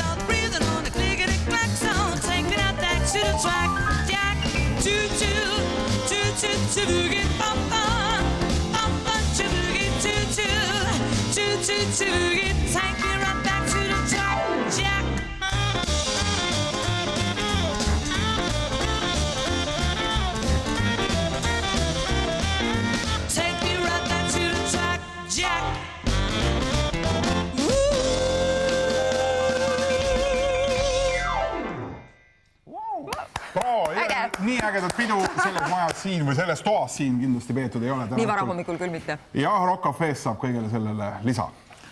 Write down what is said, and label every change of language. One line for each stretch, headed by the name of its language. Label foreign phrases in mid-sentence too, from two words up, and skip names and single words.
English: To the track, Jack, choo-choo, choo boogie bumpa, bumpa choo boogie choo choo, choo choo choo boogie. Take me right back to the track, Jack. Take me right back to the track, Jack.
Estonian: Nii ägedat pidu selles majas siin või selles toas siin kindlasti peetud ei ole. Nii vara hommikul küll mitte. Ja Rock Cafe'st saab kõigele sellele lisa.